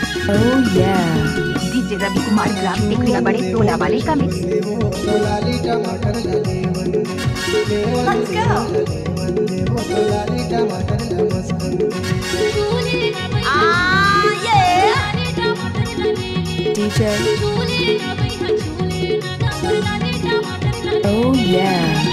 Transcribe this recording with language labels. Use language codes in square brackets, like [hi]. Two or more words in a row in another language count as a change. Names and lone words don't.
[en] Oh yeah. [hi] डीजे रवि कुमार ग्राम टिकरिया बड़े टोला वाले का मिक्स। [en] Let's go. Yeah. DJ. Oh yeah.